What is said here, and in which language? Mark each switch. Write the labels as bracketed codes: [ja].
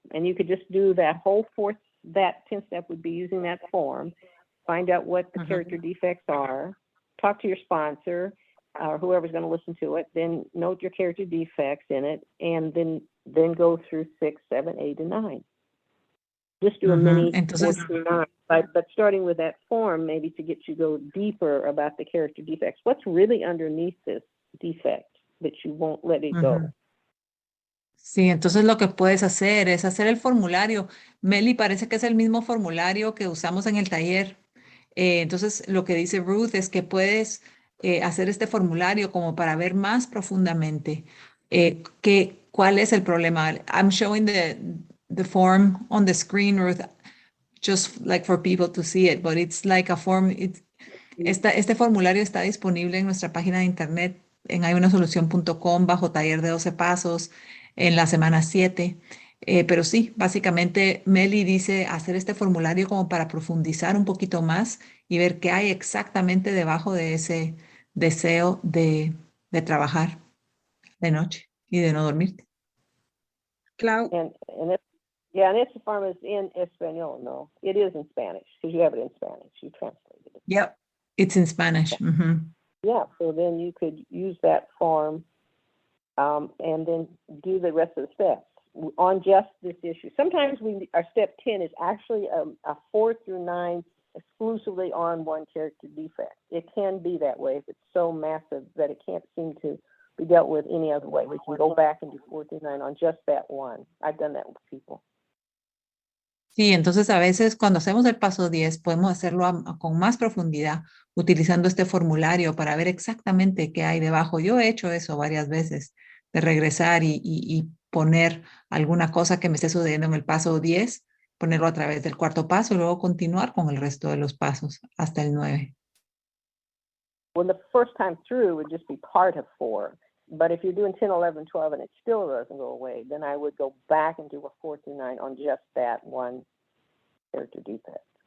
[en] And you could just do that whole that 10th step would be using that form, find out what the character defects are, talk to your sponsor or whoever's going to listen to it, then note your character defects in it, and then go through 6, 7, 8, and 9. Just do a mini 4 through 9, but starting with that form, maybe to get you go deeper about the character defects. What's really underneath this defect that you won't let it go? [es] Sí, entonces lo que puedes hacer es hacer el formulario. Meli, parece que es el mismo formulario que usamos en el taller. Entonces, lo que dice Ruth es que puedes hacer este formulario como para ver más profundamente cuál es el problema. [en] I'm showing the form on the screen, Ruth, just like for people to see it, but it's like a form. [es] Este formulario está disponible en nuestra página de internet en hayunasolución.com bajo taller de 12 pasos en la semana 7. Pero sí, básicamente Meli dice hacer este formulario como para profundizar un poquito más y ver qué hay exactamente debajo de ese deseo de trabajar de noche y de no dormirte. Clau. [en] And [es] esta [en] form is in Espanol, no? It is in Spanish, because you have it in Spanish. You translated it. Yep, it's in Spanish. Yeah, so then you could use that form and then do the rest of the steps on just this issue. Sometimes our step 10 is actually a 4 through 9 exclusively on one character defect. It can be that way if it's so massive that it can't seem to be dealt with any other way. We can go back and do 4 through 9 on just that one. I've done that with people. [es] Sí, entonces a veces cuando hacemos el paso 10 podemos hacerlo con más profundidad utilizando este formulario para ver exactamente qué hay debajo. Yo he hecho eso varias veces, de regresar y poner alguna cosa que me esté sucediendo en el paso 10, ponerlo a través del 4º paso y luego continuar con el resto de los pasos hasta el 9. [en] Well, the first time through would just be part of 4. But if you're doing 10, 11, 12, and it still doesn't go away, then I would go back and do a 4 through 9 on just that one character defect.